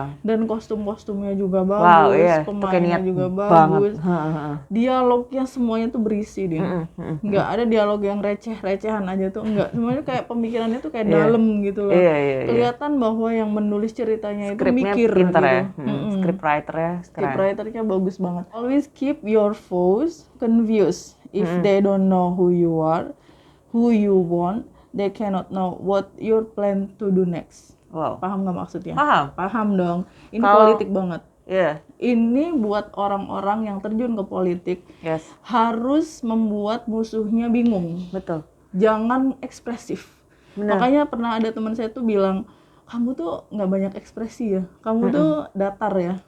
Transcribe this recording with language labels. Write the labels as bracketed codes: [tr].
[id] Dan kostum-kostumnya juga bagus, pemainnya juga bagus. Dialognya semuanya tuh berisi dia. Nggak ada dialog yang receh-recehan aja tuh, enggak. Semuanya kayak pemikirannya tuh kayak dalam gitu loh. Kelihatan bahwa yang menulis ceritanya itu mikir pinter gitu. Scriptwriternya bagus banget. [en] Always keep your foes confused. If they don't know who you are, who you want, they cannot know what your plan to do next. Wow. [id] Paham nggak maksudnya? Paham dong. Ini politik banget. [en] Yeah. [id] Ini buat orang-orang yang terjun ke politik, harus membuat musuhnya bingung. Betul. Jangan ekspresif. Bener. Makanya pernah ada teman saya tuh bilang, kamu tuh nggak banyak ekspresi ya, kamu tuh datar ya.